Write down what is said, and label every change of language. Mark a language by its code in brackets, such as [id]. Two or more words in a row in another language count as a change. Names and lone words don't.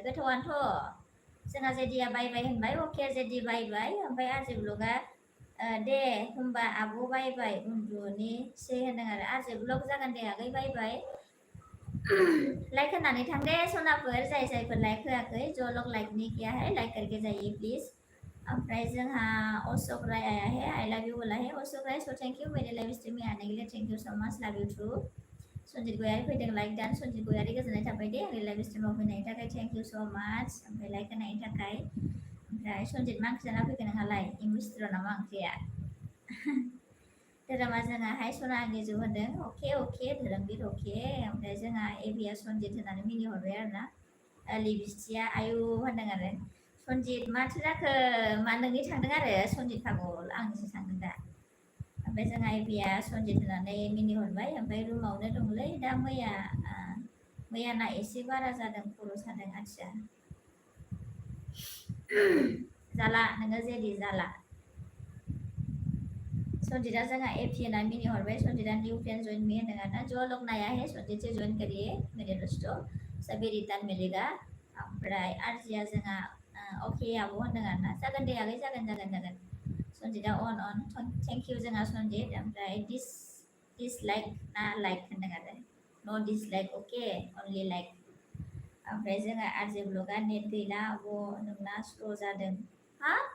[brx] गोथावानोथ' जोंहा जेदिया बायबाय होनबाय अके जेदि बायबाय ओमफ्राय आरजे ब्लगा दे होमबा आब' बायबाय उन्दुनिसै होनदों आरो आरजे ब्लग जागोन दे आगै बायबाय लाइक होनानै थां दे सनाफोर जायफोर लाइक होआखै [hi] जो लोग लाइक नहीं किया है लाइक करके जाइए प्लीज [brx] ओमफ्राय जोंहा [hi] अशोक राय आया है [en] I love you [hi] बोला है [brx] अशोक राय [en] so thank you [hi] मेरे लाइव स्ट्रीम में आने के लिए [en] thank you so much love you too [brx] सनजित गयारि फैदों लाइक दान सनजित गयारि गोजोननाय थाबाय दे आंनि लाइभ स्ट्रीमाव फैनायनि थाखाय [en] thank you so much [brx] ओमफ्राय लाइक होनायनि थाखाय ओमफ्राय सनजित मा ओंख्रि जाना फैखो नोंहालाय इंलिश नामा ओंख्रिया धोरोमा जोंहा हाय सना आंनि जौ होनदों अके अके धोरोमबिर अके ओमफ्राय जोंहा एबिया सनजित होननानै मिनिहरबाय आरो ना लिबिस्टिया आयु होनदों आरो सनजित माथो जाखो मा नोंनि थांदों आरो सनजित पागल आंनिसो थांदों दा ओमफ्राय जोंहा एबिया सनजित होननानै मिनिहरबाय ओमफ्राय रुमावनो दंलै दा मैयाना एसे बारा जादों खर' सादों आथिया जाला नोङो जेदि जाला संजीदा जगह एपी ना मिनी हरबाय संजीदा [en] new friend join me [brx] होनदों आरोना [hi] जो लोग नया है संजीद से ज्वाइन करिए मेरे दोस्तों सभी रिटर्न मिलेगा [brx] ओमफ्राय आरजिया जोंहा अके आब' होनदों आरोना जागोन दे आगै जागोन संजीदा अन [en] thank you [brx] जोंहा संजीद ओमफ्राय डिसलाइक ना लाइक होनदों आरो [en] no dislike [brx] अके [en] only like [brx] ओमफ्राय जोंहा आरजे ब्लगा नेट गैला आब' नोंना स्ल' जादों हा